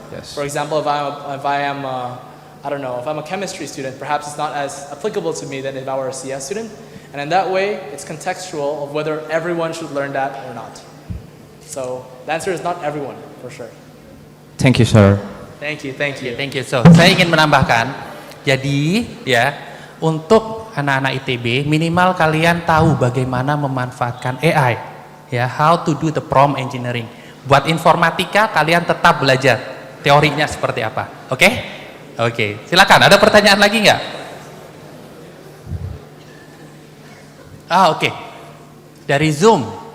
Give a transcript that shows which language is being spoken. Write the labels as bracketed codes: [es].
[en] Yes. For example, if I'm a chemistry student, perhaps it's not as applicable to me than if I were a CS student. And in that way, it's contextual of whether everyone should learn that or not. So the answer is not everyone, for sure. Thank you, sir. Thank you, thank you. Thank you. [id] So, saya ingin menambahkan, jadi ya, untuk anak-anak ITB, minimal kalian tahu bagaimana memanfaatkan AI. Ya, [en] how to do the prompt engineering. [id] Buat informatika, kalian tetap belajar teorinya seperti apa. Oke? Oke, silakan. Ada pertanyaan lagi nggak? Oke. Dari Zoom.